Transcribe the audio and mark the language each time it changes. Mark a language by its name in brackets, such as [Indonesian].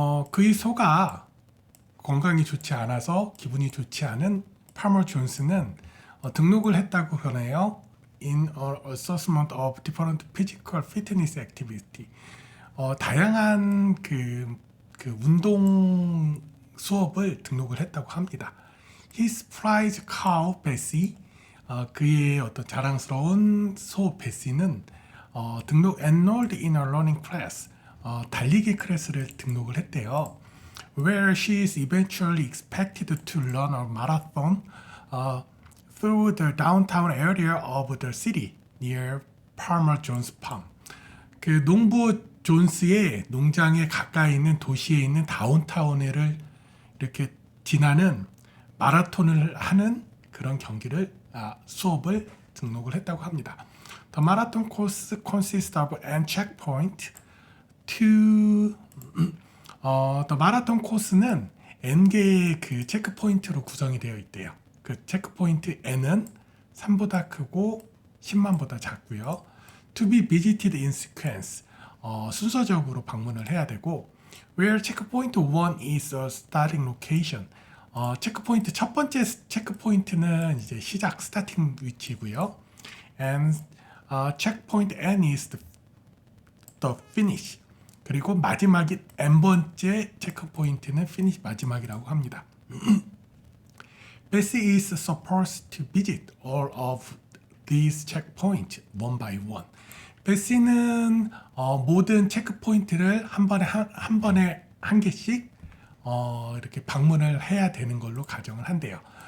[Korean] 그의 소가 건강이 좋지 않아서 기분이 좋지 않은 파머 존스는 등록을 했다고 하네요. [English] In an assessment of different physical fitness activity. [Korean] 다양한 그 운동 수업을 등록을 했다고 합니다. [English] His prize cow Bessie, [Korean] 그의 어떤 자랑스러운 소 베시는 [English] enrolled in a running class, [Korean] 달리기 클래스를 등록을 했대요. [English] Where she is eventually expected to run a marathon through the downtown area of the city near Farmer Jones Farm. [Korean] 그 농부 존스의 농장에 가까이 있는 도시에 있는 다운타운을 이렇게 지나는 마라톤을 하는 그런 경기를 수업을 등록을 했다고 합니다. [English] The marathon course consists of an checkpoint to the marathon course는 [Korean] n개의 그 체크 포인트로 구성이 되어 있대요. 그 체크 포인트 n은 3보다 크고 10만보다 작고요. [English] To be visited in sequence, [Korean] 순서적으로 방문을 해야 되고, [English] where checkpoint 1 is a starting location. [Korean] 체크포인트 첫 번째 체크포인트는 이제 시작 스타팅 위치고요. [English] And checkpoint N is the finish. [Korean] 그리고 마지막이 N번째 체크포인트는 finish 마지막이라고 합니다. [English] Bessie is supposed to visit all of these checkpoints one by one. [Korean] 베시는 모든 체크포인트를 한 번에 한 개씩 이렇게 방문을 해야 되는 걸로 가정을 한대요.